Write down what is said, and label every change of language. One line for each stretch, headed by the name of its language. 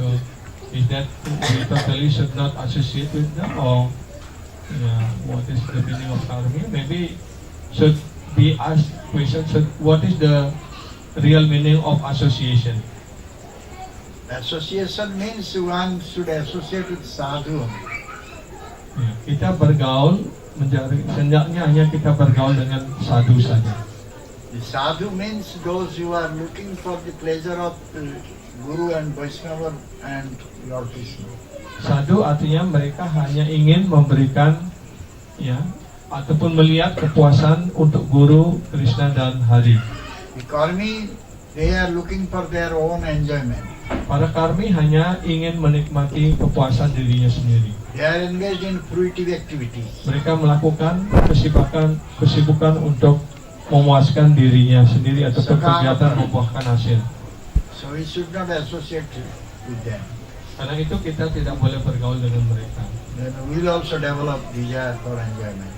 English: So is that we totally should not associate with them, or what is the meaning of karmi? Maybe should be asked question, what is the real meaning of association? Association means one should associate with sadhu.
Indonesian: Ya, kita bergaul mencari, hendaknya hanya kita bergaul dengan sadhu saja.
English: The sadhu means those who are looking for the pleasure of Guru and Vaishnava and Lord Krishna.
Indonesian: Sadhu artinya mereka hanya ingin memberikan ataupun melihat kepuasan untuk Guru, Krishna dan Hari.
English: The karmi, they are looking for their own enjoyment.
Indonesian: Para karmi hanya ingin menikmati kepuasan dirinya sendiri.
English: They are engaged in fruitive activities.
Indonesian: Mereka melakukan kesibukan untuk memuaskan dirinya sendiri atau kegiatan membuahkan hasil.
English: So we should not associate with them.
Indonesian: Karena itu kita tidak boleh bergaul dengan mereka.
English: Then we will also develop desire for enjoyment.